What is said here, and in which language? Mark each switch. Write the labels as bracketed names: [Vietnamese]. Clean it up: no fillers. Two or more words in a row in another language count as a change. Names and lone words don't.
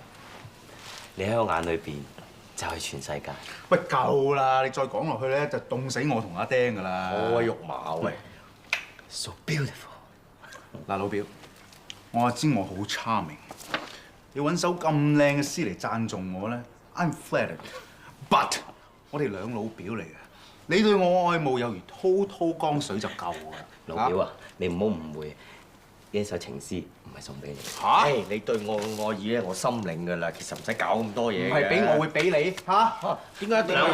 [Cantonese] 你喺我眼裏邊就係全世界。喂，夠啦！你再講落去咧，就凍死我同阿釘㗎啦。好鬼肉麻喂 [English] So beautiful。 [Cantonese] 嗱，老表，我知我好 charming， 你揾首咁靚嘅詩嚟讚頌我咧 ， [English] I'm flattered。 [Cantonese] But 我哋兩老表嚟嘅，你對我愛慕有如滔滔江水就夠㗎。老表啊，你唔好誤會，呢一首情詩唔係送俾你。嚇！你對我嘅愛意咧，我心領㗎啦，其實唔使搞咁多嘢嘅。唔係俾我會俾你嚇？點解一定要